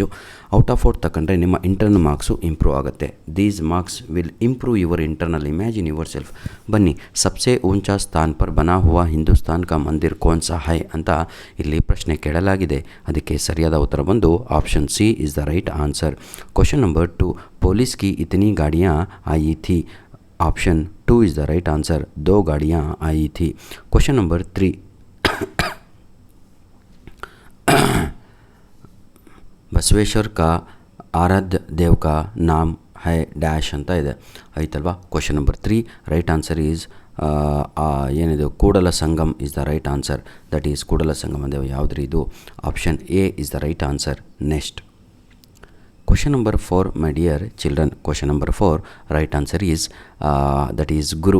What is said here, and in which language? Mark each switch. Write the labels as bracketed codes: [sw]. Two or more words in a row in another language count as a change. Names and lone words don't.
[kn] ಔಟ್ ತಗೊಂಡ್ರೆ ನಿಮ್ಮ [en] internal marks [kn] ಇಂಪ್ರೂವ್ ಆಗುತ್ತೆ. [en] these marks will improve your internal. imagine your self. [kn] ಬನ್ನಿ, [hi] सबसे ऊंचा स्थान पर बना हुआ हिंदुस्तान का मंदिर कौन सा है [kn] ಅಂತ ಇಲ್ಲಿ ಪ್ರಶ್ನೆ ಕೇಳಲಾಗಿದೆ. ಅದಕ್ಕೆ ಸರಿಯಾದ ಉತ್ತರ ಬಂದು [en] option C is the right answer. question number 2, [hi] पुलिस की इतनी गाड़ियाँ आई थी. [en] option 2 is the right answer. [hi] 2 गाड़ियाँ आई थी. [en] question number [hi] 3, बसवेश्वर का आराध्य देव का नाम है डैश [kn] ಅಂತ ಇದೆ, ಆಯ್ತಲ್ವಾ. [en] question number 3 right answer is ಏನಿದು ಕೂಡಲ ಸಂಗಮ್ is the right answer. that is ಕೂಡಲ ಸಂಗಮ್ [kn] ಅಂದರೆ ಯಾವುದ್ರಿ ಇದು? [en] option A is the right answer. next question number 4, my dear children. question number 4 right answer is that is guru.